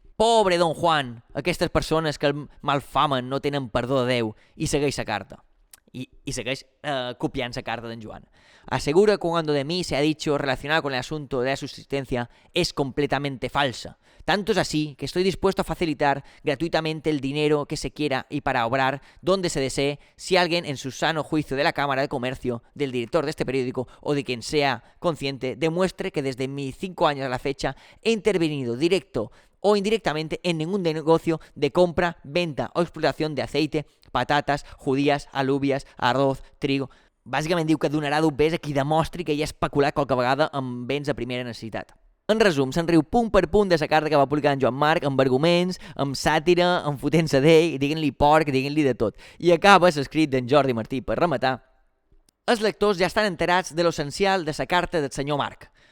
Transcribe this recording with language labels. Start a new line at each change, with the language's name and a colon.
Catalan: Pobre Don Juan, aquestes persones que el malfamen no tenen perdó de Déu, i segueix la carta. Y segueix copiant la carta d'en Joan.
Spanish: Asegura que cuando de mí se ha dicho relacionado con el asunto de la subsistencia es completamente falsa. Tanto es así que estoy dispuesto a facilitar gratuitamente el dinero que se quiera y para obrar donde se desee si alguien en su sano juicio de la Cámara de Comercio, del director de este periódico o de quien sea consciente demuestre que desde mis 5 años a la fecha he intervenido directo o indirectamente en ningún negocio de compra, venta o explotación de aceite, patates, judías, alúvies, arroz, trigo...
Catalan: Bàsicament diu que donarà dubers a qui demostri que hi ha especulat qualque vegada amb béns de primera necessitat. En resum, se'n riu punt per punt de la carta que va publicar en Joan Marc, amb arguments, amb sàtira, amb fotent-se d'ell, diguent-li porc, diguent-li de tot. I acaba l'escrit d'en Jordi Martí per rematar. Els lectors ja estan enterats de l'essencial de la carta del senyor Marc.